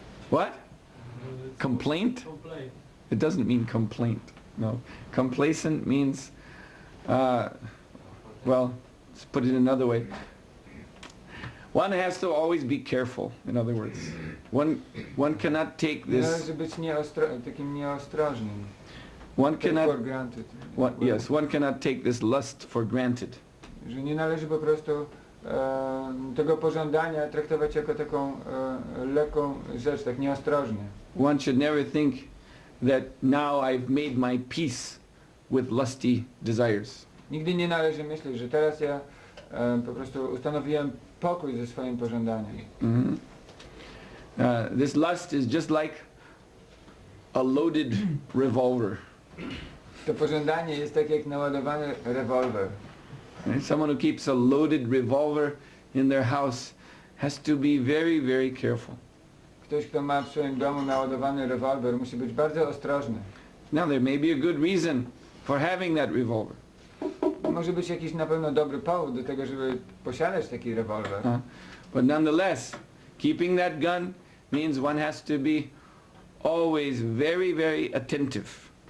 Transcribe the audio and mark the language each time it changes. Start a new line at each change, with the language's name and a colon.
English: What? Complaint? It doesn't mean complaint. No. Complacent means, well, let's put it another way. One has to always be careful, in other words. One cannot take this...
Polish: Należy być takim nieostrożnym.
English: One cannot... For granted. Yes, one cannot take this lust for granted.
Polish: Że nie należy po prostu tego pożądania traktować jako taką lekką rzecz, tak nieostrożnie.
English: One should never think that now I've made my peace with lusty desires.
Polish: Nigdy nie należy myśleć, że teraz ja po prostu ustanowiłem pokój ze swoim pożądaniem.
English: This lust is just like a loaded revolver.
Polish: To pożądanie jest tak jak naładowany rewolwer.
English: Someone who keeps a loaded revolver in their house has to be very, very careful.
Polish: Ktoś, kto ma w swoim domu naładowany rewolwer, musi być bardzo ostrożny.
English: Now there may be a good reason for having that revolver.
Polish: Może być jakiś na pewno dobry powód do tego, żeby posiadać taki rewolwer.
English: But nonetheless, keeping that gun means one has to be always very, very attentive.